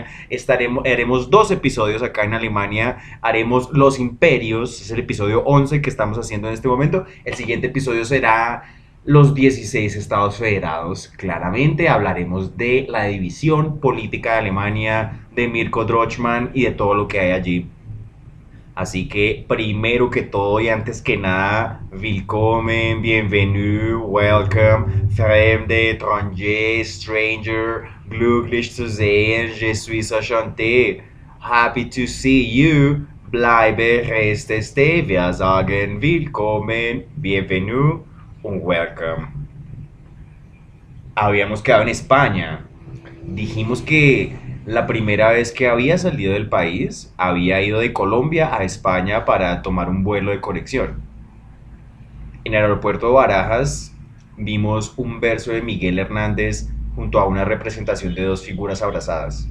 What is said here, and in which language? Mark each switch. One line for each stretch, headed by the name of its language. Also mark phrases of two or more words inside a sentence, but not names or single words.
Spanish: Haremos 2 episodios acá en Alemania, haremos Los Imperios, es el episodio 11 que estamos haciendo en este momento. El siguiente episodio será los 16 estados federados. Claramente hablaremos de la división política de Alemania, de Mirko Drochman y de todo lo que hay allí. Así que primero que todo y antes que nada,
German: willkommen, bienvenue, welcome, fremde, étranger, stranger, glücklich zu sehen,
French: je suis enchanté,
English: happy to see you,
German: bleibe, reste, stay, wir sagen willkommen, bienvenue und welcome.
Spanish: Habíamos quedado en España. Dijimos que La primera vez que había salido del país, había ido de Colombia a España para tomar un vuelo de conexión. En el aeropuerto de Barajas vimos un verso de Miguel Hernández junto a una representación de dos figuras abrazadas.